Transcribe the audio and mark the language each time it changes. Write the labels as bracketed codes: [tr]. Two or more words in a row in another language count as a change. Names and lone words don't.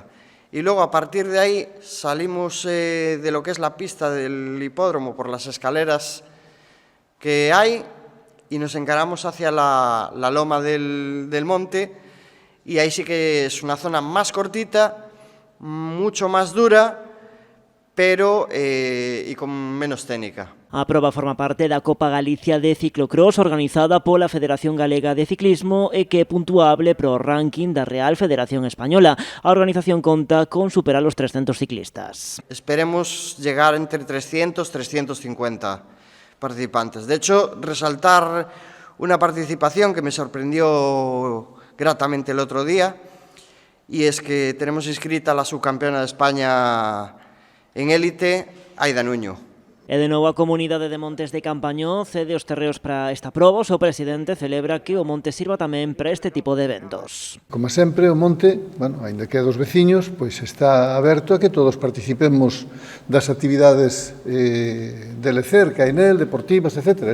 [es] Y luego a partir de ahí salimos de lo que es la pista del hipódromo por las escaleras que hay y nos encaramos hacia la loma del monte, y ahí sí que es una zona más cortita, mucho más dura, pero y con menos técnica. [gl] A proba forma parte da Copa Galicia de Ciclocross organizada pola Federación Galega de Ciclismo e que é puntuable pro ranking da Real Federación Española. A organización conta con superar os 300 ciclistas. [es] Esperemos llegar entre 300 y 350 participantes. De hecho, resaltar una participación que me sorprendió gratamente el otro día, y es que tenemos inscrita a la subcampeona de España en élite, Aida Nuño. [gl] E de novo a comunidade de Montes de Campañó cede os terreos para esta proba. O seu presidente celebra que o monte sirva tamén para este tipo de eventos. Como sempre, o monte, aínda que é dos veciños, pois está aberto a que todos participemos das actividades de lecer que hai nel, deportivas, etc.